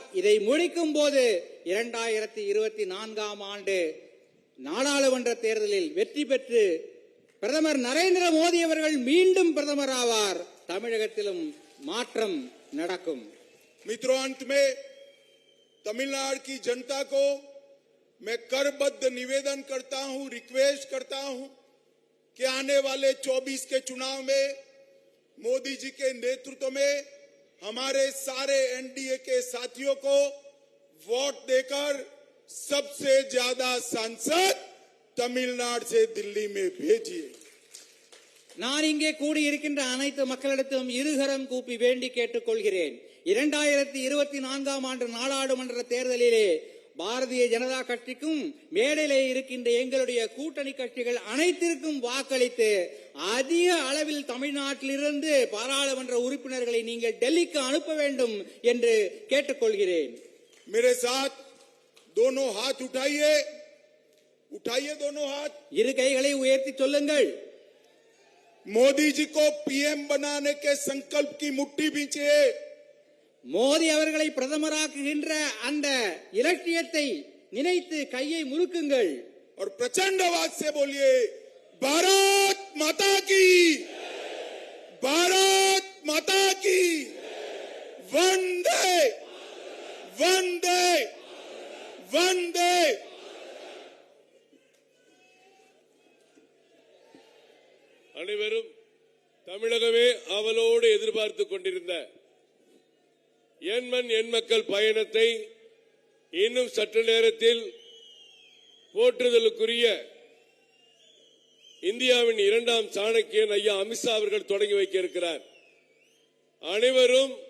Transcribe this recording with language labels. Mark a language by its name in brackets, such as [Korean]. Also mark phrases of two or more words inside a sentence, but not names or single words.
[Tamil] இதை முடிக்கும் போது 2024ஆம் ஆண்டு நாடாளுமன்ற தேர்தலில் வெற்றி பெற்று பிரதமர் நரேந்திர மோடி அவர்கள் மீண்டும் பிரதமர் ஆவார். தமிழகத்திலும் மாற்றம் நடக்கும். [Hindi] मित्रों, अंत में तमिलनाडु की जनता को मैं करबद्ध निवेदन करता हूं, रिक्वेस्ट करता हूं कि आने वाले 24 के चुनाव में मोदी जी के नेतृत्व में हमारे सारे एनडीए के साथियों को वोट देकर सबसे ज्यादा सांसद तमिलनाडु से दिल्ली में भेजिए. [Tamil] நான் இங்கே கூடியிருக்கின்ற அனைத்து மக்களிடத்திலும் இருகரம் கூப்பி வேண்டி கேட்டுக்கொள்கிறேன். 2024ஆம் ஆண்டு நாடாளுமன்ற தேர்தலிலே பாரதிய ஜனதா கட்சிக்கும் மேடையிலே இருக்கின்ற எங்களுடைய கூட்டணி கட்சிகள் அனைத்திற்கும் வாக்களித்து அதிக அளவில் தமிழ்நாட்டிலிருந்து பாராளுமன்ற உறுப்பினர்களை நீங்கள் டெல்லிக்கு அனுப்ப வேண்டும் என்று கேட்டுக்கொள்கிறேன். [Hindi] मेरे साथ दोनों हाथ उठाइए, उठाइए दोनों हाथ. [Tamil] இரு கைகளை உயர்த்தி சொல்லுங்கள். [Hindi] मोदी जी को पीएम बनाने के संकल्प की मुट्ठी भींचिए. [Tamil] மோடி அவர்களை பிரதமராக்குகின்ற அந்த இலட்சியத்தை நினைத்து கையை முறுக்குங்கள். [Hindi] और प्रचंड आवाज से बोलिए, भारत माता की, भारत माता की, वंदे वंदे वंदे. [Tamil] அனைவரும் தமிழகமே அவளோடு எதிர்பார்த்து கொண்டிருந்த என் மண் என் மக்கள் பயணத்தை இன்னும் சற்று நேரத்தில் போற்றுதலுக்குரிய இந்தியாவின் 2ஆம் சாணக்கியன் ஐயா அமித்ஷா அவர்கள் தொடங்கி வைக்க இருக்கிறார்.